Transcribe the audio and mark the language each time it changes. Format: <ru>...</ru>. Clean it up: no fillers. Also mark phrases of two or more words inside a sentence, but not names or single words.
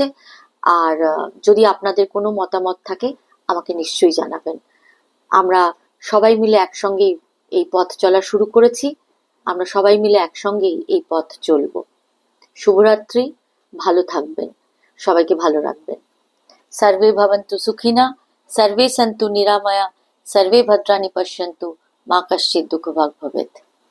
<bn>আর যদি আপনাদের কোনো মতামত থাকে আমাকে নিশ্চয়ই জানাবেন। আমরা সবাই মিলে একসঙ্গেই এই পথ চলা শুরু করেছি, আমরা সবাই মিলে একসঙ্গেই এই পথ চলব। শুভরাত্রি, ভালো থাকবেন, সবাইকে ভালো রাখবেন।</bn> <sa>सर्वे भवन्तु सुखिनः, सर्वे सन्तु निरामया, सर्वे भद्राणि पश्यन्तु, मा कश्चित् दुःखभाग् भवेत्।</sa>